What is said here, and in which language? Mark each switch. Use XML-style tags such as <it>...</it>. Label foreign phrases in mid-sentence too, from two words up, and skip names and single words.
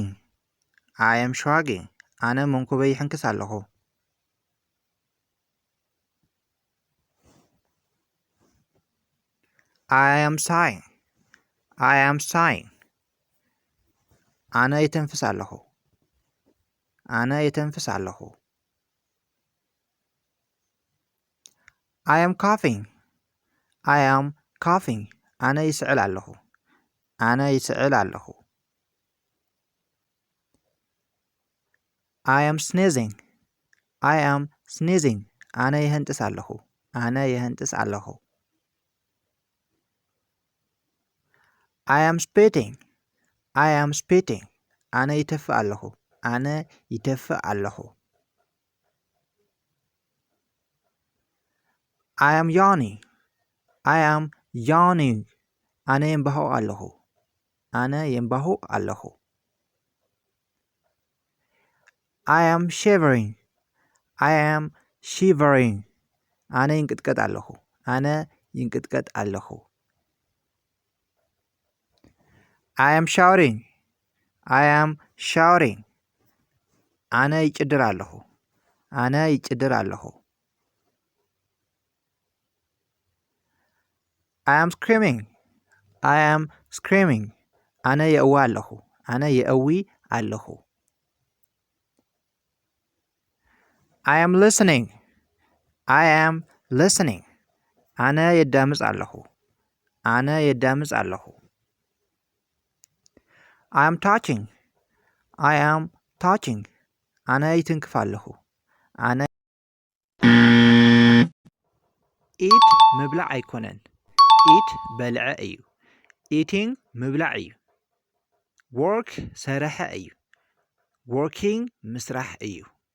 <en>I am shrugging.</en> <ti>ኣነ መንኩበይ ይሕንክስ ኣለኹ።</ti> <en>I am sighing. I am sighing.</en> <ti>ኣነ ይተንፍስ ኣለኹ። ኣነ ይተንፍስ ኣለኹ።</ti> <en>I am coughing. I am coughing.</en> <ti>ኣነ ይስዕል ኣለኹ። ኣነ ይስዕል ኣለኹ።</ti> <en>I am sneezing. I am sneezing.</en> <ti>ኣነ ይህንጥስ ኣለኹ። ኣነ ይህንጥስ ኣለኹ።</ti> <en>I am spitting. I am spitting.</en> <ti>ኣነ ይተፍእ ኣለኹ። ኣነ ይተፍእ ኣለኹ።</ti> <en>I am yawning. I am yawning.</en> <ti>ኣነ የንባህቕ ኣለኹ። ኣነ የንባህቕ ኣለኹ።</ti> <en>I am shivering. I am shivering.</en> <ti>ኣነ ይንቅጥቀጥ ኣለኹ። ኣነ ይንቅጥቀጥ ኣለኹ።</ti> <en>I am shouting. I am shouting.</en> <ti>ኣነ ይጭድር ኣለኹ። ኣነ ይጭድር ኣለኹ።</ti> <en>I am screaming. I am screaming.</en> <ti>ኣነ የእዊ ኣለኹ። ኣነ የእዊ ኣለኹ።</ti> <en>I am listening. I am listening.</en> <ti>ኣነ የዳምፅ ኣለኹ። ኣነ የዳምፅ ኣለኹ።</ti> <en>I am touching. I am touching.</en> <ti>ኣነ ይትንክፍ ኣለኹ። ኣነ ኢት ምብላዕ ኣይኮነን። ኢት በልዐ እዩ። ኢቲንግ ምብላዕ እዩ። ወርክ ሰርሐ እዩ። ወርኪንግ ምስራሕ እዩ።</ti>